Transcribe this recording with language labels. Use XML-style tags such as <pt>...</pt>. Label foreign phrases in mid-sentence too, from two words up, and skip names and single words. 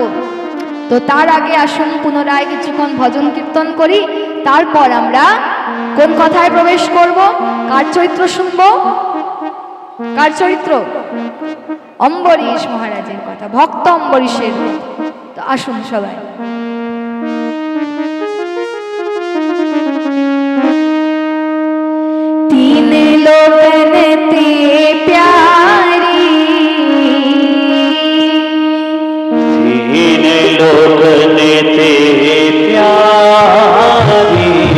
<bn>তো তার আগে আসুন পুনরায় কিছুক্ষণ ভজন কীর্তন করি, তারপর আমরা কোন কথায় প্রবেশ করব, কার চরিত্র শুনব? কার চরিত্র? অম্বরীশ মহারাজের কথা, ভক্ত অম্বরীশের কথা। তো আসুন সবাই।</bn> <hi>तीन लोगन ते प्यारी, तीन लोगन ते प्यारी,</hi>